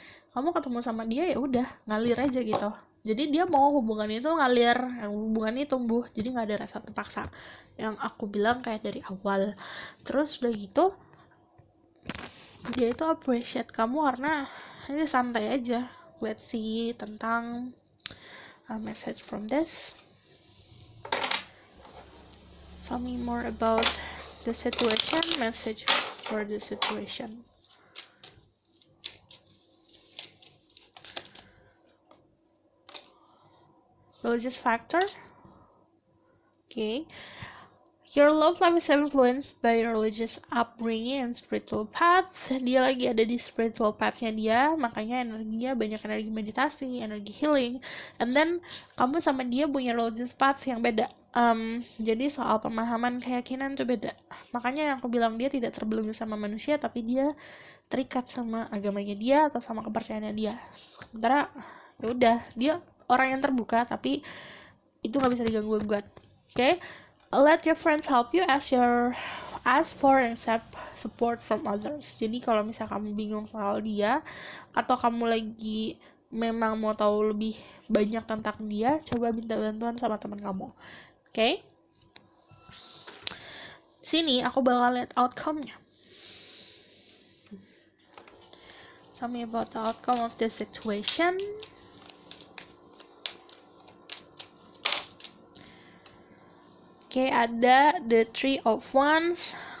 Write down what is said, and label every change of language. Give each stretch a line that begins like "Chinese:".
Indonesian: Kamu ketemu sama dia ya udah ngalir aja gitu. Jadi dia mau hubungan itu ngalir, hubungan itu tumbuh. Jadi nggak ada rasa terpaksa. Yang aku bilang kayak dari awal. Terus udah gitu, dia itu appreciate kamu karena ini santai aja.
English: Let's see
Indonesian: tentang
English: message from this. Tell me more about the situation, message for the situation. Religious factor. Okay. Your love life is influenced by your religious upbringing and spiritual path.
Indonesian: Dia lagi ada di spiritual path-nya dia, makanya energinya banyak energi meditasi, energi healing.
English: And then
Indonesian: kamu sama dia punya religious path yang beda. Jadi soal pemahaman keyakinan tuh beda. Makanya yang aku bilang dia tidak terbelenggu sama manusia, tapi dia terikat sama agamanya dia atau sama kepercayaannya dia. Sementara ya udah, dia orang yang terbuka, tapi itu nggak bisa diganggu gugat.
English: Okay? Let your friends help you ask for and accept support from others.
Indonesian: Jadi kalau misal kamu bingung soal dia atau kamu lagi memang mau tahu lebih banyak tentang dia, coba minta bantuan sama teman kamu. Okay? Sini aku bakal lihat outcome-nya.
English: Tell me about the outcome of this situation.
Indonesian: Oke, ada the Three of Wands.